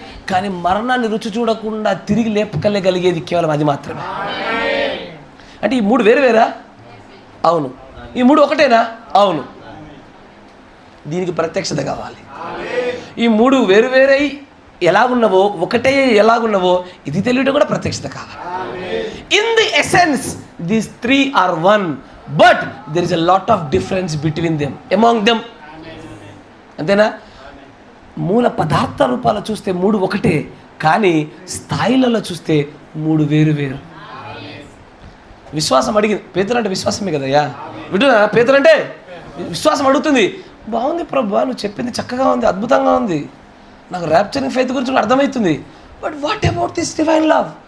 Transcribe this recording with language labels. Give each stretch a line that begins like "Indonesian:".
Telugu: కానీ మరణాన్ని రుచి చూడకుండా తిరిగి లేపగలిగేది కేవలం అది మాత్రమే. అంటే ఈ మూడు వేరువేరా? అవును. ఈ మూడు ఒకటేనా? అవును. దీనికి ప్రత్యక్షత కావాలి. ఈ మూడు వేరువేరై ఎలాగున్నవో, ఒకటే ఎలాగున్నవో ఇది తెలియటం కూడా ప్రత్యక్షత కావాలి.
English: In the essence, these three are one, but there is a lot of difference between them, among them.
Telugu: అంతేనా? మూల పదార్థ రూపాలు చూస్తే మూడు ఒకటే, కానీ స్థాయిలలో చూస్తే మూడు వేరు వేరు. విశ్వాసం అడిగింది, పేతురు అంటే విశ్వాసమే కదయ్యా. వింటున్నా? పేతురు అంటే విశ్వాసం అడుగుతుంది, బాగుంది ప్రభు, నువ్వు చెప్పింది చక్కగా ఉంది, అద్భుతంగా ఉంది, నాకు ర్యాప్చరింగ్ ఫెయిత్ గురించి అర్థమవుతుంది,
English: But what about this divine love?